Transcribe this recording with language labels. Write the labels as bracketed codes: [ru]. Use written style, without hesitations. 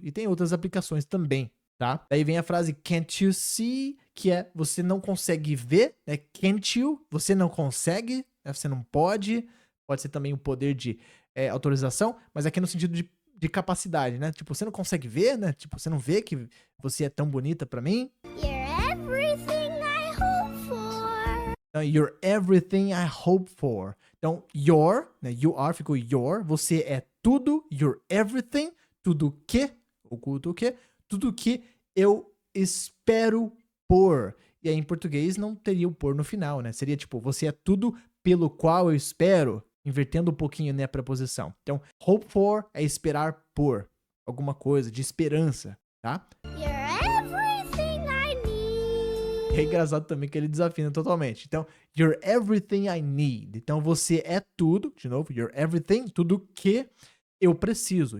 [pt] E tem outras aplicações também, tá? Daí vem a frase can't you see, que é você não consegue ver, né? [en] Can't you, [pt] você não consegue, né? Você não pode. Pode ser também um poder de autorização, mas aqui no sentido de capacidade, né? Tipo, você não consegue ver, né? Tipo, você não vê que você é tão bonita pra mim. [en] You're everything I hope for. Então, you're everything I hope for. [pt] Então, your, né, you are ficou your, você é tudo, [en] you're everything, [pt] tudo que, oculto o que, tudo que eu espero por. E aí, em português, não teria o por no final, né? Seria tipo, você é tudo pelo qual eu espero, invertendo um pouquinho, né, a preposição. Então, hope for é esperar por alguma coisa, de esperança, tá? [en] You're everything I need. [pt] É engraçado também que ele desafina totalmente. [en] Então, you're everything I need. [pt] Então, você é tudo, de novo, [en] you're everything, [pt] tudo que eu preciso.